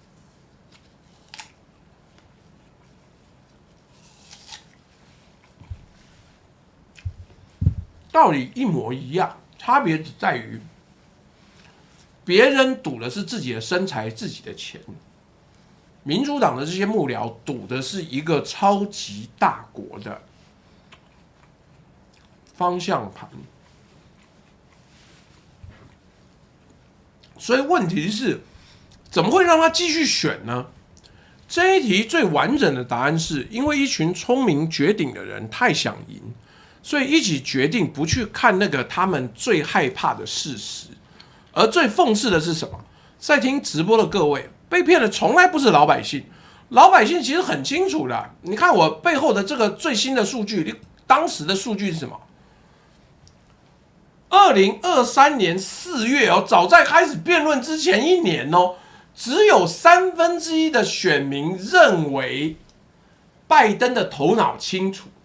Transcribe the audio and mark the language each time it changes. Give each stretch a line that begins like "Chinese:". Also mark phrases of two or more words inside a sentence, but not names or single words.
Chinese: 道理一模一樣，差別只在於別人賭的是自己的身材、自己的錢，民主黨的這些幕僚賭的是一個超級大國的方向盤。所以問題是，怎麼會讓他繼續選呢？這一題最完整的答案是因為一群聰明絕頂的人太想贏，所以一起決定不去看那個他們最害怕的事實。而最諷刺的是什麼？在聽直播的各位，被騙的從來不是老百姓，老百姓其實很清楚的。你看我背後的這個最新的數據，當時的數據是什麼？2023年4月哦，早在開始辯論之前1年哦，只有1/3的選民認為拜登的頭腦清楚。